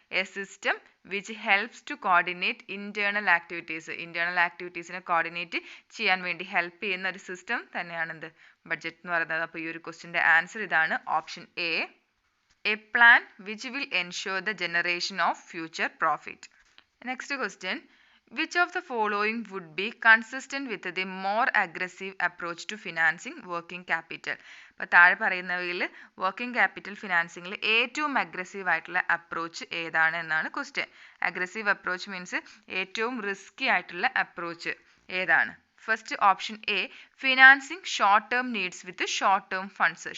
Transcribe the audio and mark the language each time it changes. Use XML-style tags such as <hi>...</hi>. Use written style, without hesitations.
<en>A system which helps to coordinate internal activities.</en> <ml>Internal ആക്ടിവിറ്റീസിനെ coordinate ചെയ്യാൻ വേണ്ടി help ചെയ്യുന്ന ഒരു സിസ്റ്റം തന്നെയാണ് എന്ത്? ബഡ്ജറ്റ് എന്ന് പറയുന്നത്. അപ്പോൾ ഈ ഒരു ക്വസ്റ്റിൻ്റെ ആൻസർ ഇതാണ്, option A.</ml> <en>A plan which will ensure the generation of future profit. Next question, which of the following would be consistent with the more aggressive approach to financing working capital?</en> <ml>അപ്പോൾ താഴെ പറയുന്നവയിൽ working capital ഫിനാൻസിങ്ങിൽ ഏറ്റവും aggressive ആയിട്ടുള്ള approach ഏതാണ് എന്നാണ് question. Aggressive approach means ഏറ്റവും risky ആയിട്ടുള്ള approach ഏതാണ്?</ml> <en>First option A, financing short term needs with short term funds.</en>